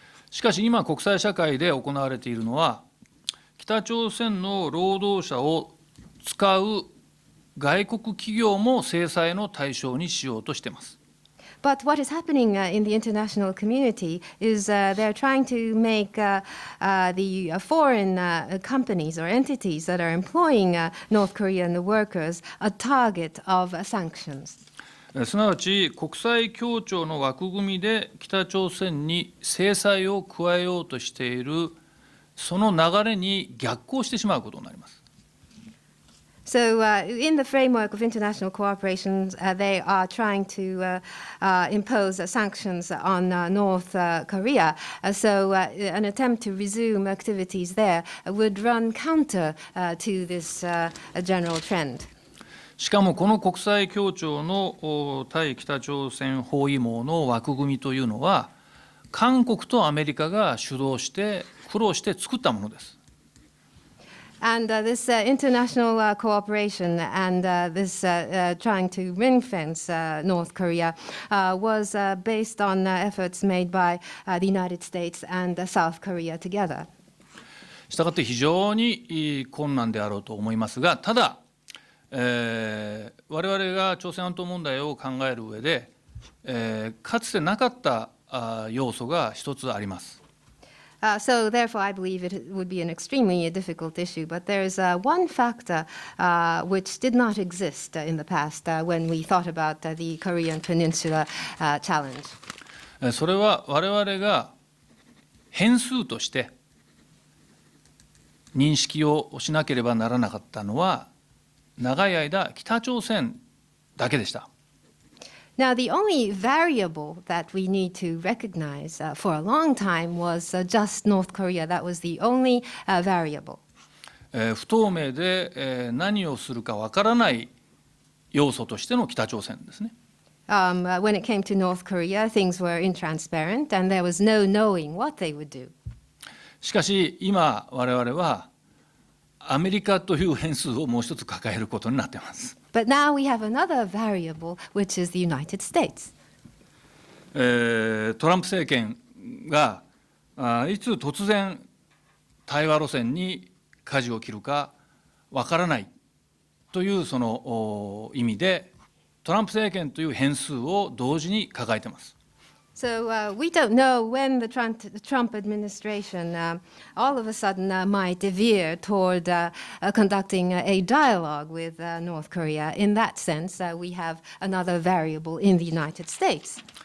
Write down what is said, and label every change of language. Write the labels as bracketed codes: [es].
[ja] しかし今国際社会で行われているのは、北朝鮮の労働者を使う外国企業も制裁の対象にしようとしています。 [en] But what is happening in the international community is they're trying to make the foreign companies or entities that are employing North Korean workers a target of sanctions. [ja] すなわち国際協調の枠組みで北朝鮮に制裁を加えようとしているその流れに逆行してしまうことになります。 [en] So in the framework of international cooperation, they are trying to impose sanctions on North Korea. So an attempt to resume activities there would run counter to this general trend. [ja] しかもこの国際協調の対北朝鮮包囲網の枠組みというのは、韓国とアメリカが主導して苦労して作ったものです。 [en] And this international cooperation and this trying to ring-fence North Korea was based on efforts made by the United States and South Korea together. [ja] したがって非常に困難であろうと思いますが、ただ、我々が朝鮮半島問題を考える上で、かつてなかった要素が一つあります。 [en] So therefore, I believe it would be an extremely difficult issue. But there is one factor which did not exist in the past when we thought about the Korean Peninsula challenge. [ja] それは我々が変数として認識をしなければならなかったのは、長い間北朝鮮だけでした。 [en] Now, the only variable that we need to recognize for a long time was just North Korea. That was the only variable. [ja] 不透明で何をするかわからない要素としての北朝鮮ですね。 [en] When it came to North Korea, things were intransparent and there was no knowing what they would do. [ja] しかし今我々はアメリカという変数をもう一つ抱えることになっています。 [en] But now we have another variable, which is the United States. [ja] トランプ政権がいつ突然対話路線に舵を切るかわからないというその意味で、トランプ政権という変数を同時に抱えています。 [en] So we don't know when the Trump administration all of a sudden might veer toward conducting a dialogue with North Korea. In that sense, we have another variable in the United States.